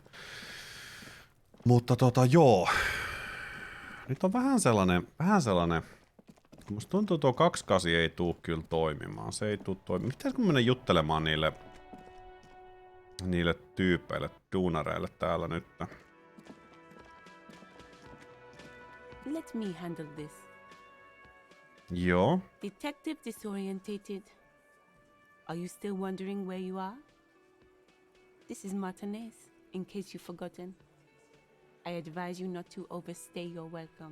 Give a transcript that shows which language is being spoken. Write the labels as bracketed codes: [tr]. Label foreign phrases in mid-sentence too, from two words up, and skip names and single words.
[fi] Mutta joo, nyt on vähän sellainen, kun musta tuntuu tuo 28 ei tuu kyllä toimimaan, se ei tuu toimimaan. Pitäisikö mennä juttelemaan niille tyypeille, duunareille täällä nyt? [en] Let me handle this. [fi] Joo. [en] Detective disorientated. Are you still wondering where you are? This is Martinez, in case you've forgotten. I advise you not to overstay your welcome.